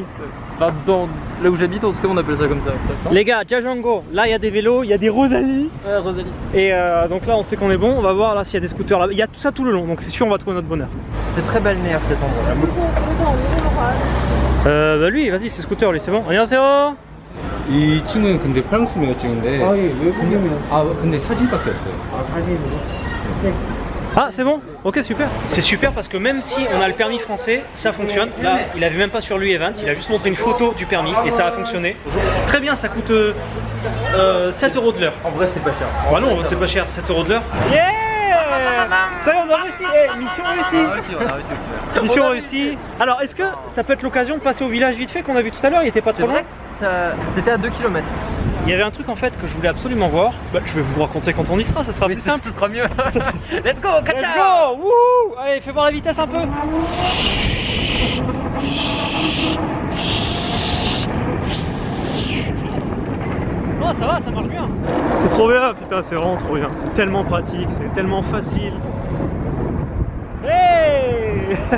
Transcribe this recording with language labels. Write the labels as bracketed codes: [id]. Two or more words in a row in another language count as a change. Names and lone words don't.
[fr] Enfin, là où j'habite, en tout cas, on appelle ça comme ça. Les gars, Django, là il y a des vélos, il y a des Rosalie. Ouais, Rosalie. Et donc là on sait qu'on est bon, on va voir là s'il y a des scooters là. Il y a tout ça tout le long, donc c'est sûr on va trouver notre bonheur. C'est très balnéaire cet endroit. Bah lui, vas-y c'est scooter lui, c'est bon. [ko] 안녕하세요. 이 친구는 근데 프랑스면 찍은데. 아, 예, 외국인이요. 아 근데 사진밖에 없어요. 아, 사진으로. [fr] Ah c'est bon. Ok super. C'est super parce que même si on a le permis français, ça fonctionne. Là il avait même pas sur lui Event, il a juste montré une photo du permis et ça a fonctionné. Très bien, ça coûte 7 € de l'heure. En vrai, c'est pas cher. Bah non, c'est pas cher, 7 € de l'heure. Yeah. Ça y est, on a réussi. Hey, mission réussie. On a réussi. Mission réussie. Alors est-ce que ça peut être l'occasion de passer au village vite fait qu'on a vu tout à l'heure? Il était pas C'est trop loin. vrai que c'était à 2 km. Il y avait un truc en fait que je voulais absolument voir. Bah, je vais vous raconter quand on y sera, ça sera plus simple. Ce sera mieux. [en] Let's go, Let's go. Wouhou. [fr] Allez, fais voir la vitesse un peu. Oh, ça va, ça marche bien. C'est trop bien, putain, c'est vraiment trop bien. C'est tellement pratique, c'est tellement facile. Hey.